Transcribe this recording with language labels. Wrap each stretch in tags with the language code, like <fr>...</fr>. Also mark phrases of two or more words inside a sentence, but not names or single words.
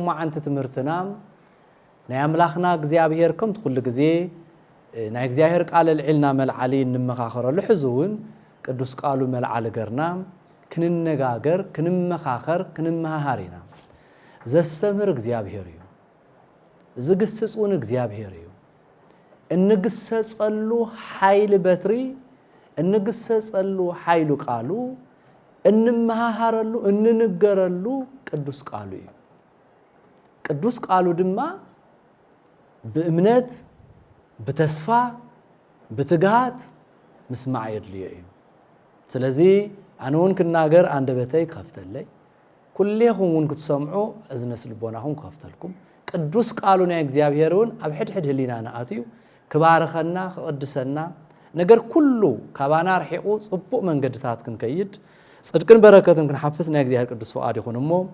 <ti>ማዓንቲ ትምህርትና ናይ አምላኽና እግዚአብሔር ከም ኩሉ ግዜ ናይ እግዚአብሔር ቃል ልዕልና መልዓሊ እንመኻኸረሉ ሕዝውን ቅዱስ ቃሉ መልዓሊ ገርና ክንነጋገር ክንመኻኸር ክንመሃሃሪና ዘስተምር እግዚአብሔር እዩ ዝግስጹን እግዚአብሔር እዩ እንግሰጸሉ ኃይል በትሪ እንግሰጸሉ ኃይሉ ቃሉ እንመሃሃረሉ እንንገረሉ ቅዱስ ቃሉ እዩ ቅዱስ ቃሉ ድማ በእምነት በተስፋ በትጋት መስማዕ የድልዮ እዩ ስለዚህ አንውን ክናገር አንደበተይ ከፍተለይ ኩሌኹም ክትሰምዑ እዝነስ ልቦናኹም ከፍተልኩም ቅዱስ ቃሉ ናይ እግዚአብሔርን ኣብ ሕድሕድ ህሊናና አትዩ ክባረኸና ክቅድሰና ነገር ኩሉ ካባና ርሒቁ ጽቡቕ መንገድታት ክንከይድ ጽድቅን በረከትን ክንሓፍስ ናይ እግዚአብሔር ቅዱስ ፈቃድ ይኹንሞ</ti>